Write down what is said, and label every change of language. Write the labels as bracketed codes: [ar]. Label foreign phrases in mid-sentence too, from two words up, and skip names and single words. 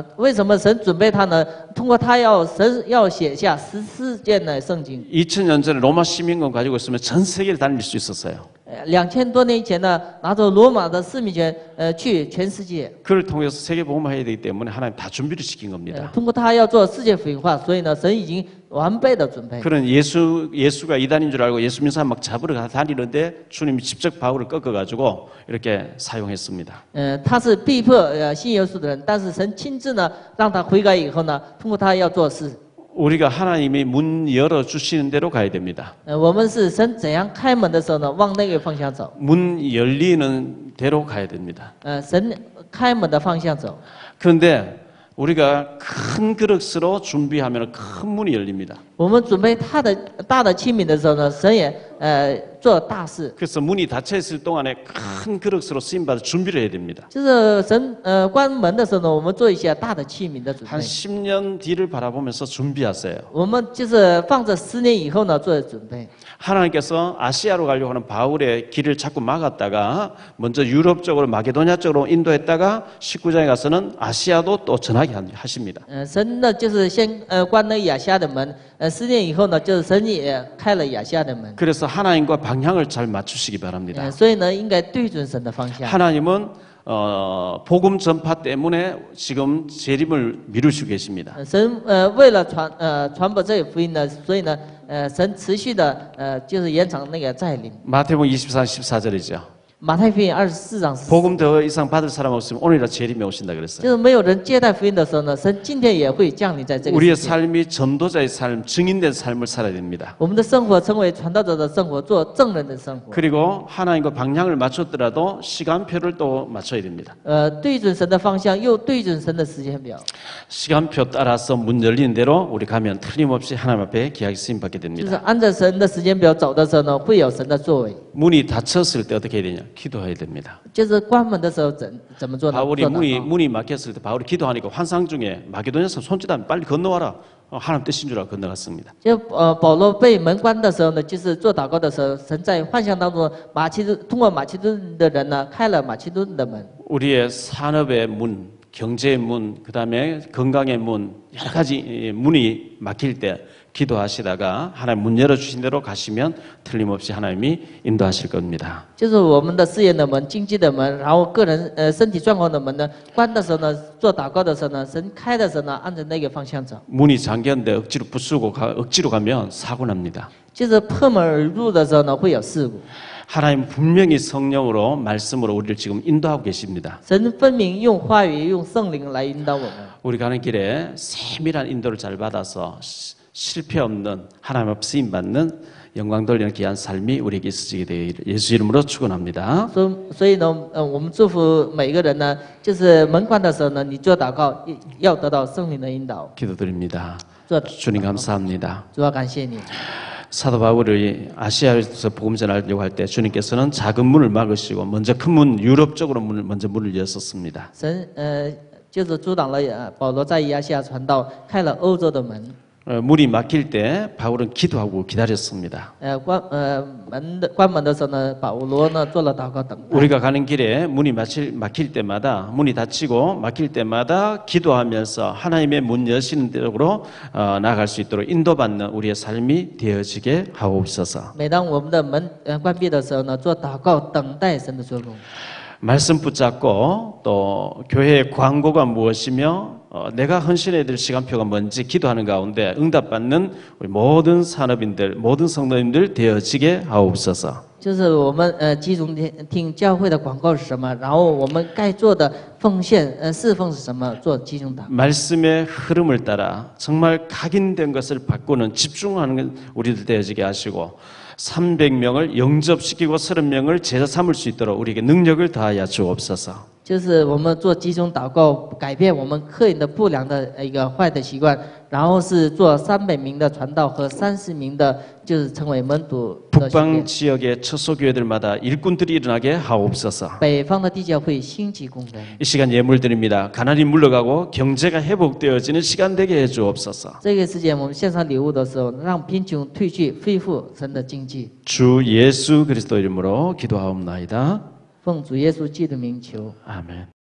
[zh] 为什么神准备他呢？通过他神要写下14件的圣经。 [ko] 2000년 전에 로마 시민권 가지고 있으면 전 세계를 다닐 수 있었어요. [zh] 2000 多年以前呢，拿着罗马的市民权，去全世界。 [ko] 그를 통해서 세계 복음화해야 되기 때문에 하나님 다 준비를 시킨 겁니다. [zh] 通过他要做世界福音化，所以呢，神已经完备的准备。 [ko] 그런 예수가 이단인 줄 알고 예수 믿는 사람 막 잡으러 다니는데 주님이 직접 바울을 꺾어가지고 이렇게 사용했습니다. [zh] 他是逼迫信耶稣的人，但是神亲自呢，让他悔改以后呢，通过他要做事。 [ko] 우리가 하나님이 문 열어 주시는 대로 가야 됩니다. [zh] 我们是神怎样开门的时候呢，往那个方向走。 [ko] 문 열리는 대로 가야 됩니다. [zh] 神开门的方向走。 [ko] 그런데 우리가 큰 그릇으로 준비하면 큰 문이 열립니다. [zh] 我们准备大的器皿的时候呢，神也做大事。 [ko] 그래서 문이 닫혀 있을 동안에 큰 그릇으로 쓰임 받을 준비를 해야 됩니다. [zh] 就是神关门的时候呢，我们做一些大的器皿的准 [ko] 한 [zh] 备。 [ko] 10년 뒤를 바라보면서 준비하세요. [zh] 我们就是放着10年以后呢做准备。 [ko] 하나님께서 아시아로 가려고 하는 바울의 길을 자꾸 막았다가 먼저 유럽 쪽으로 마게도냐 쪽으로 인도했다가 19장에 가서는 아시아도 또 전하게 하십니다. [zh] 神呢就是先关了亚细亚的门，10年以后呢，就是神也开了亚细亚的门。 [ko] 그래서 하나님과 방향을 잘 맞추시기 바랍니다. [zh] 所以呢，应该对准神的方向。 [ko] 하나님은 복음 전파 때문에 지금 재림을 미루시고 계십니다. [zh] 神为了传播这个福音呢，所以呢，神持续的就是延长那个再临。 [ko] 마태복음 24장 14절이죠. [zh] 马太福音24章14。 [ko] 복음 더 이상 받을 사람 없으면 오늘이라 재림이 오신다 그랬어요. [zh] 就是没有人接待福音的时候呢，神今天也会降临在这个 [ko] 우리의 [zh] 世界。 [ko] 삶이 전도자의 삶, 증인된 삶을 살아야 됩니다. [zh] 我们的生活成为传道者的生活，做证人的生活。 [ko] 그리고 하나님과 방향을 맞췄더라도 시간표를 또 맞춰야 됩니다. [zh] 对准神的方向，又对准神的时间表。 [ko] 시간표 따라서 문 열리는 대로 우리 가면 틀림없이 하나님 앞에 귀하게 쓰임 받게 [zh] 就是 [ko] 됩니다. [zh] 按照神的时间表走的时候呢，会有神的作为。 [ko] 문이 닫혔을 때 어떻게 해야 되냐? 기도해야 됩니다. [zh] 就是关门的时候怎么做呢？ [ko] 바울이 [zh] 做祷告 [ko] 문이 막혔을 때 바울이 기도하니까 환상 중에 마게도냐서 손짓하면 빨리 건너와라. 하나님 뜻인 줄 알고 건너갔습니다. [zh] 就保罗被门关的时候呢，就是做祷告的时候，神在幻象当中，通过马其顿的人呢，开了马其顿的门。 [ko] 우리의 산업의 문, 경제의 문, 그다음에 건강의 문, 여러 가지 문이 막힐 때 기도하시다가 하나님 문 열어주신 대로 가시면 틀림없이 하나님이 인도하실 겁니다. [zh] 就是我们的事业的门、经济的门，然后个人身体状况的门呢，关的时候呢，做祷告的时候呢，神开的时候呢，按照那个方向走。 [ko] 문이 잠겼는데 억지로 부수고 억지로 가면 사고 납니다. [zh] 就是破门而入的时候呢，会有事故。 [ko] 하나님 분명히 성령으로 말씀으로 우리를 지금 인도하고 계십니다. [zh] 神分明用话语、用圣灵来引导我们。 [ko] 우리 가는 길에 세밀한 인도를 잘 받아서 실패 없는 하나님 앞 쓰임 받는 영광 돌리는 귀한 삶이 우리에게 있으시게 되기를 예수 이름으로 축원합니다. [zh] 所以呢，我们祝福每一个人呢，就是门关的时候呢，你做祷告要得到圣灵的引导。 [ko] 기도드립니다. [zh] 做 [ko] 주님 감사합니다. [zh] 主要感谢你。 [ko] 사도 바울이 아시아에서 복음 전하려고 할 때 주님께서는 작은 문을 막으시고 먼저 큰 문 유럽 쪽으로 먼저 문을 열었습니다. [zh] 神就是阻挡了保罗在亚细亚传道，开了欧洲的门。 [ko] 문이 막힐 때 바울은 기도하고 기다렸습니다. [zh] 关门的时候呢，保罗呢做了祷告等待。 [ko] 우리가 가는 길에 문이 막힐 때마다 문이 닫히고 막힐 때마다 기도하면서 하나님의 문 여시는 대로 나아갈 수 있도록 인도받는 우리의 삶이 되어지게 하옵소서. [zh] 每当我们的门关闭的时候呢，做祷告等待神的作工。 [ko] 말씀 붙잡고 또 교회의 광고가 무엇이며 내가 헌신해야 될 시간표가 뭔지 기도하는 가운데 응답받는 우리 모든 산업인들 모든 성도님들 되어지게 하옵소서. [zh] 就是我们集中听教会的广告是什么，然后我们该做的奉献侍奉是什么，做集中祷。 [ko] 말씀의 흐름을 따라 정말 각인된 것을 바꾸는 집중하는 우리들 되어지게 하시고 300명을 영접시키고 30명을 제자 삼을 수 있도록 우리에게 능력을 다하여 주옵소서. [zh] 就是我们做集中祷告，改变我们个人的不良的一个坏的习惯，然后是做300名的传道和30名的，就是成为门徒的训 [ko] 북방 [zh] 练。 [ko] 지역의 처소교회들마다 일꾼들이 일어나게 하옵소서. [zh] 北方的地教会兴起工人。 [ko] 이 시간 예물 드립니다. 가난이 물러가고 경제가 회복되어지는 시간 되게 해주옵소서. [zh] 这个时间我们献上礼物的时候，让贫穷退去，恢复神的经济。 [ko] 주 예수 그리스도 이름으로 기도하옵나이다. [zh] 奉主耶稣基督的名求。 [ko] 아멘.